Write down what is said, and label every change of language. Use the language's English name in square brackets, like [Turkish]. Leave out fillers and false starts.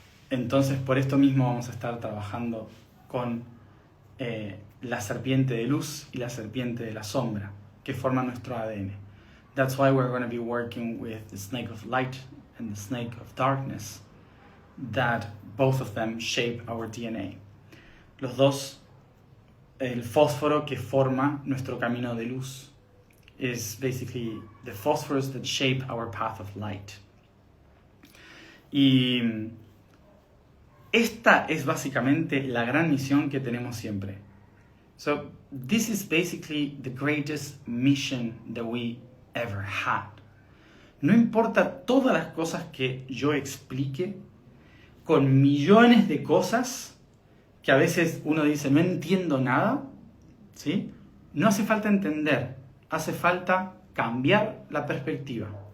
[Spanish] Entonces, por esto mismo vamos a estar trabajando con la serpiente de luz y la serpiente de la sombra, que forman nuestro ADN. [English] That's why we're going to be working with the snake of light and the snake of darkness, that both of them shape our DNA. [Spanish] Los dos, el fósforo que forma nuestro camino de luz, [English] is basically the phosphorus that shape our path of light. [Spanish] Y esta es básicamente la gran misión que tenemos siempre. [English] So this is basically the greatest mission that we ever had. [Spanish] No importa todas las cosas que yo explique, con millones de cosas que a veces uno dice no entiendo nada, ¿sí? No hace falta entender, hace falta cambiar la perspectiva.